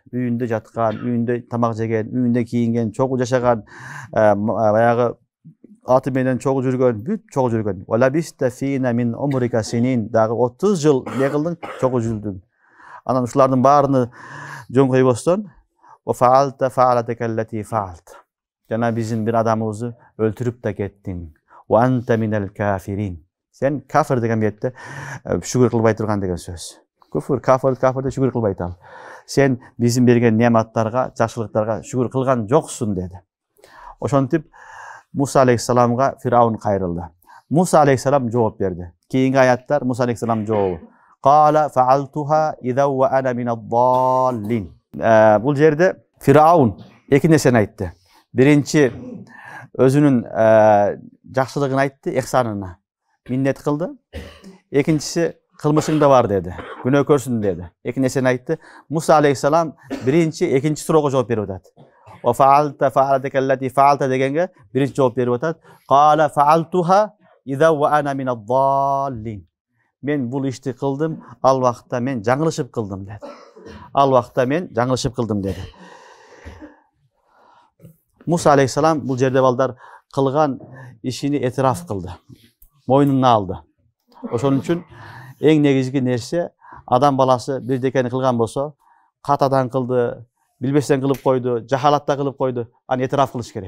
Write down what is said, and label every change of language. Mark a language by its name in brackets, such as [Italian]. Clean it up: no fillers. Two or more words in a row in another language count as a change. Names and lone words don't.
[Kyrgyz] Үйүндө жаткан, үйүндө тамак жеген, үйүндө кийинген, чогуу жашаган, баягы аты менен чогуу жүргөн, бүт чогуу жүргөн. [Arabic] ولبثت فينا من عمرك سنين, [Kyrgyz] дагы 30 жыл не кылдың? Чогуу жүрдүң. Анан ушулардын баарыны жөн койбостон, [Arabic] "وفعلت فعلتك التي فعلت." [Kyrgyz] Жана биздин бир адамыбызды өлтүрүп да кеттиң. [Arabic] "وأنت من الكافرين." [Kyrgyz] Сен кафир деген бетте шүгүр кылбай турган деген сөз. Куфур, кафирде шүгүр кылбайт ал. Сен биздин берген нематтарга, жакшылыктарга шүгүр кылган жоксуң деди. Ошентип Муса алейхиссаламга Фираун кайрылды. Муса алейхиссалам жооп берди. Кийинки аяттар Муса алейхиссалам жообу. [Arabic] قال فعلتها إذا وأنا من الضالين. [Kyrgyz] Бул жерде Фираун эки нерсени айтты. Биринчи өзүнүн жакшылыгын айтты, ихсанына миннет кылды. Экинчиси кылмышың да бар деди, күнөөкөрсүң деди. Эки нерсени айтты. Муса алейхиссалам биринчи, экинчи суроого жооп берип атат. [Arabic] وفعلت فعلتك التي فعلت [Kyrgyz] дегенге биринчи жооп берип атат. [Arabic] قال فعلتها إذا وأنا من الضالين. [Kyrgyz] Мен бул ишти кылдым, ал вакытта мен жаңылышып кылдым деди. Ал вакытта мен жаңылышып кылдым деди. Муса алейхиссалам бул жерде балдар кылган ишини этираф кылды. Мойнуна алды. Ошон үчүн эң негизги нерсе адам баласы бирдекени кылган болсо, катадан кылды, билбестен кылып койду, жахалатта кылып койду, аны этираф кылыш керек.